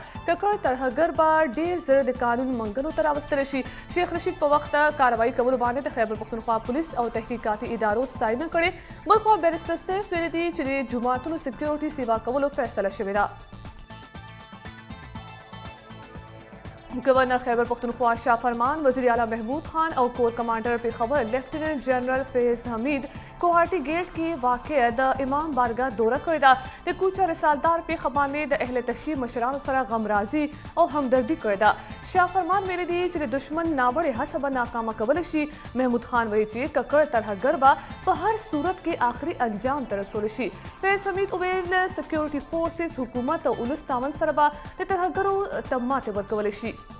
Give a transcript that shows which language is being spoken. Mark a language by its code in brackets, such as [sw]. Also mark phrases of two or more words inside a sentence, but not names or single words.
[ps] ککړ ترهګر به ډېر ژر د قانون منګلو ته راوستلی شي. شیخ رشید په وخت کاروایي کولو باندې د خیبر پښتونخوا پولیس او تحقیقاتي ادارو ستاینه کړې. بلخوا بیرسټر سیف ویلي دي چې د جوماتونو سکیورټي سیوا کولو فیصله شوې ده. [ur] گورنر خیبر پختونخوا شاہ فرمان، وزیر اعلیٰ محمود خان اور کور کمانڈر پشاور لیفٹیننٹ جنرل فیض حمید کوہاٹی گیٹ کی واقع [ps] د امام بارگاہ دورہ کړی ده. د کوچه رسالدار پیښه باندې د اهل تشیع مشرانو سره غمرازي او همدردي کړې ده. شاہ فرمان ویلي دي چې د دشمن ناوړې هڅه به ناکامه کولی شي. محمود خان وایي چې ککړ ترهګر به په هر صورت کې آخري انجام ته رسولی شي. فیض حمید وویل سکیورټي فورسز حکومت او ولس تعاون سره به د ترهګرو ته ماتې ورکولی شي.